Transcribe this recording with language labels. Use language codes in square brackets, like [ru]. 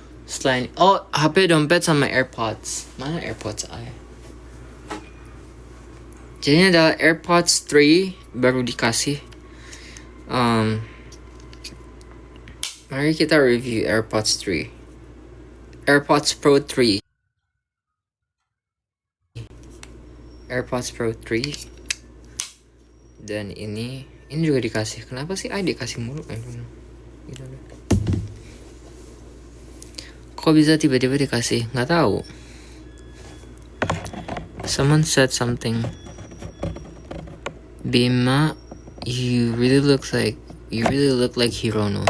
[id] Selain HP, dompet sama AirPods. Mana AirPods saya? Jadi ini adalah AirPods 3 baru dikasih. Mari kita review AirPods 3. AirPods Pro 3. AirPods Pro 3. Dan ini juga dikasih. Kenapa sih dikasih mulu? [en] I don't know. [id] Gitu deh. Kok bisa tiba-tiba dikasih? Nggak tahu. [en] Someone said something. Bima, you really look like Hirono.